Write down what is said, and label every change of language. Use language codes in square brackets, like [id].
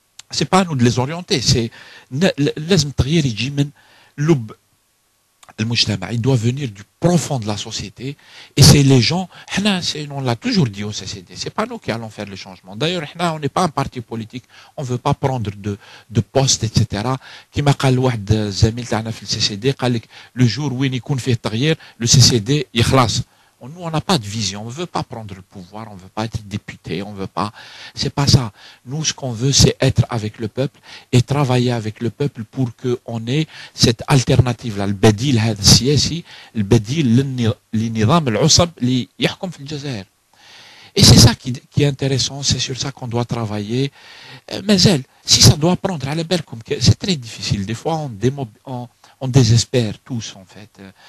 [fr] C'est pas à nous de les orienter, c'est [ar] لازم التغيير يجي من لب المجتمع. [fr] Il doit venir du profond de la société. Et c'est les gens, on l'a toujours dit au CCD, c'est pas nous qui allons faire le changement. D'ailleurs, on n'est pas un parti politique, on veut pas prendre de postes, etc. [ar] كما قال واحد زميل تاعنا في الCCD, قال لك [fr] le jour où [ar] يكون فيه تغيير, le CCD يخلص. [fr] Nous, on n'a pas de vision, on ne veut pas prendre le pouvoir, on ne veut pas être député, on veut pas. C'est pas ça. Nous, ce qu'on veut, c'est être avec le peuple et travailler avec le peuple pour qu'on ait cette alternative-là. [ar] البديل هذا السياسي, البديل للنظام العصب اللي يحكم في الجزائر. [fr] Et c'est ça qui est intéressant, c'est sur ça qu'on doit travailler. Mais si ça doit prendre à la belle, c'est très difficile. Des fois, on désespère tous, en fait.